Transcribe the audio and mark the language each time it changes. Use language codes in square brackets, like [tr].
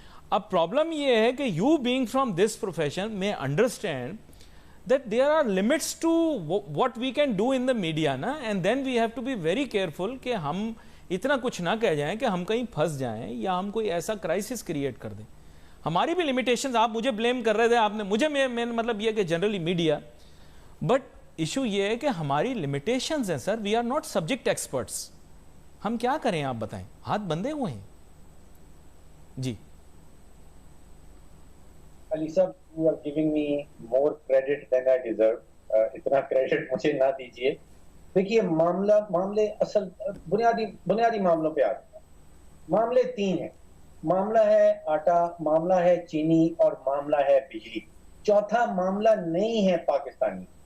[ur] اب پرابلم یہ ہے کہ [en] you being from this profession [ur] میں understand [en] that there are limits to what we can do in the media [ur] نا, [en] and then we have to be very careful [ur] کہ ہم اتنا کچھ نہ کہہ جائیں کہ ہم کہیں پھنس جائیں یا ہم کوئی ایسا کرائسس کریٹ کر دیں. ہماری بھی لمیٹیشنز، آپ مجھے بلیم کر رہے تھے، آپ نے مجھے، میں مطلب یہ کہ جنرلی میڈیا، بٹ ایشو یہ ہے کہ ہماری لمیٹیشنز ہیں سر. [en] We are not subject experts. [ur] ہم کیا کریں آپ بتائیں، ہاتھ بندھے ہوئے ہیں. جی [en] علی صاحب، you are giving me more credit than I deserve. [ur] اتنا کریڈٹ مجھے نہ دیجئے. دیکھیے، معاملے اصل بنیادی معاملوں پہ آتے ہیں. معاملے 3 ہیں. معاملہ ہے آٹا، معاملہ ہے چینی، اور معاملہ ہے بجلی. چوتھا معاملہ نہیں ہے پاکستانی.